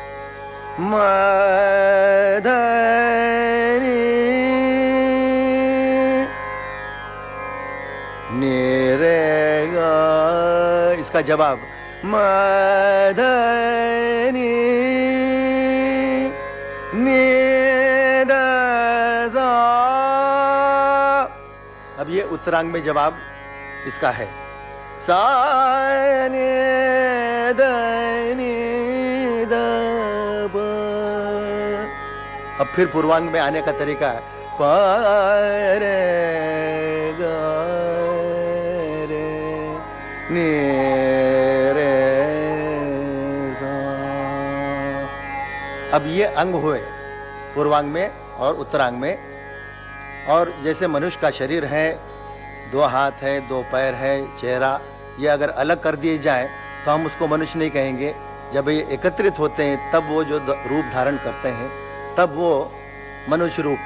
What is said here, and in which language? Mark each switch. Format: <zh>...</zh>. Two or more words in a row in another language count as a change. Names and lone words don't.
<hi>अब उसी का जवाब उत्तरांग में देखिए। म ध नि सा, म ग प रे ग रे नि रे सा। ये उत्तरांग। अब उसी का जवाब उत्तरांग में देखिए। म ध नि सा, म ग प रे ग रे नि रे सा। ये पूर्वांग। नि रे गा, इसका जवाब म ध नि नि द सा। अब ये उत्तरांग में जवाब इसका है सा नि द नि द ब। अब फिर पूर्वांग में आने का तरीका है प रे ग रे नि रे सा। अब ये अंग हुए पूर्वांग में और उत्तरांग में। और जैसे मनुष्य का शरीर है, 2 हाथ है, 2 पैर है, चेहरा, ये अगर अलग कर दिए जाए तो हम उसको मनुष्य नहीं कहेंगे। जब ये एकत्रित होते हैं तब वो जो रूप धारण करते हैं तब वो मनुष्य रूप।</hi>